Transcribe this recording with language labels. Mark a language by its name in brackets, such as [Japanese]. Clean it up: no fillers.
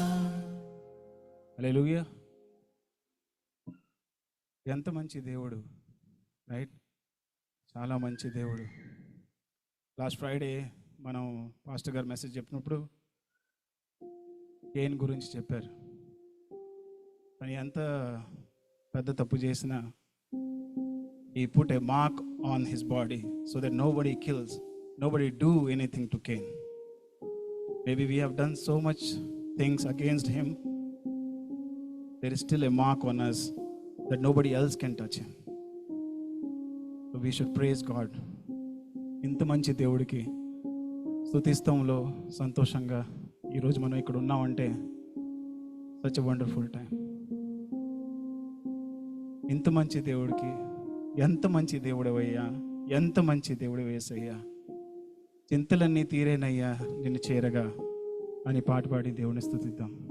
[Telugu] హల్లెలూయా. ఎంత మంచి దేవుడు, రైట్? చాలా మంచి దేవుడు. లాస్ట్ ఫ్రైడే మనం పాస్టర్ గారు మెసేజ్ చెప్పినప్పుడు కేన్ గురించి చెప్పారు. తను ఎంత పెద్ద తప్పు చేసినా [English] he put a mark on his body so that nobody kills, nobody do anything to Cain. Maybe we have done so much things against him, there is still a mark on us that nobody else can touch him. So we should praise God. [Telugu] ఇంత మంచి దేవుడికి స్తుతిస్తంలో సంతోషంగా ఈరోజు మనం ఇక్కడ ఉన్నామంటే [English] Such a wonderful time. [Telugu] ఇంత మంచి దేవుడికి, ఎంత మంచి దేవుడవయ్యా, ఎంత మంచి దేవుడు యేసయ్యా, చింతలన్నీ తీరేనయ్యా నిన్ను చేరగా అని పాట పాడి దేవుని స్తుతిద్దాం.